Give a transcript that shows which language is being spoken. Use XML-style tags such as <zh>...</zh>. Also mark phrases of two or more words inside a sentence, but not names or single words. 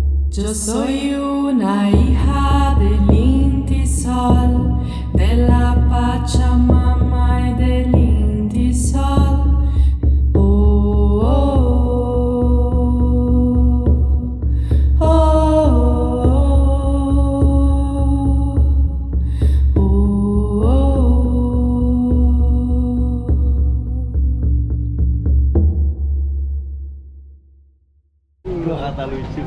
<es>Yo soy una hija del Inti Sol, de la Pachamama y del Inti Sol. Oh, oh, oh, oh, oh,</es> <id>Dua kata lucu.</id>